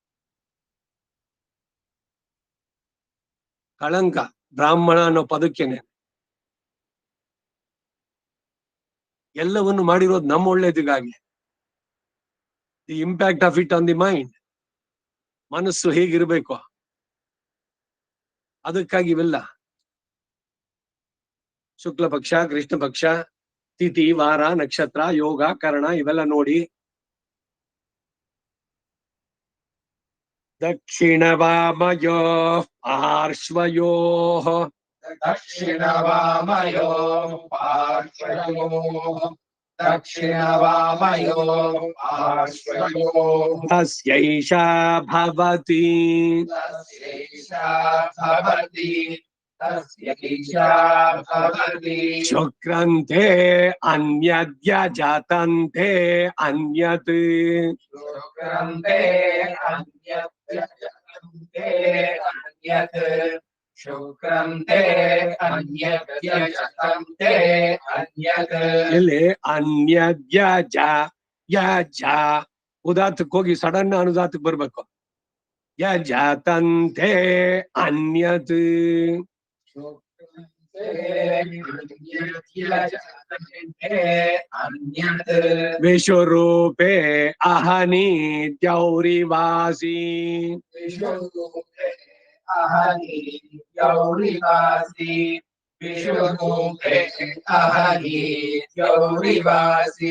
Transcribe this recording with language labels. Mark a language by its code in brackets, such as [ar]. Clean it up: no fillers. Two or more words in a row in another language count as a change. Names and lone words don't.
[kn] ಕಳಂಕ ಬ್ರಾಹ್ಮಣ ಅನ್ನೋ ಪದಕ್ಕೇನೆ ಎಲ್ಲವನ್ನು ಮಾಡಿರೋದು ನಮ್ಮ ಒಳ್ಳೇದಿಗಾಗಿ [en] the impact of it on the mind [kn] ಮನಸ್ಸು ಹೇಗಿರ್ಬೇಕು ಅದಕ್ಕಾಗಿ ಇವೆಲ್ಲ ಶುಕ್ಲ ಪಕ್ಷ ಕೃಷ್ಣ ಪಕ್ಷ ತಿಥಿ ವಾರ ನಕ್ಷತ್ರ ಯೋಗ ಕರ್ಣ ಇವೆಲ್ಲ ನೋಡಿ [sa] दक्षिणवामयोः पार्श्वयोः दक्षिणवामयोः पार्श्वयोः दक्षिणवामयोः पार्श्वयोः तस्यैषा भवति तस्यैषा भवति तस्यैषा भवति शुक्रन्ते अन्यद्यजतन्ते अन्यत् शुक्रन्ते अन्यत्यजन्ते अन्यत् शुक्रन्ते अन्यत्यजन्ते अन्यत् [kn] ಇಲ್ಲಿ [sa] ಅನ್ಯದ್ಯಜ ಯಜ [kn] ಉದಾತ್ತಕ್ಕೆ ಹೋಗಿ ಸಡನ್ ಅನುದಾತ್ತಕ್ಕೆ ಬರ್ಬೇಕು [sa] ಯಜತಂತೆ ಅನ್ಯತ್ शुक्रन्ते अन्यत्यजन्ते अन्यत् ವಿಶ್ವರೂಪೇ ಅಹನಿ ದ್ಯೌರಿವಾಸಿ विश्वरूपे अहनि गौरिवासी विश्वरूपे अहनि गौरिवासी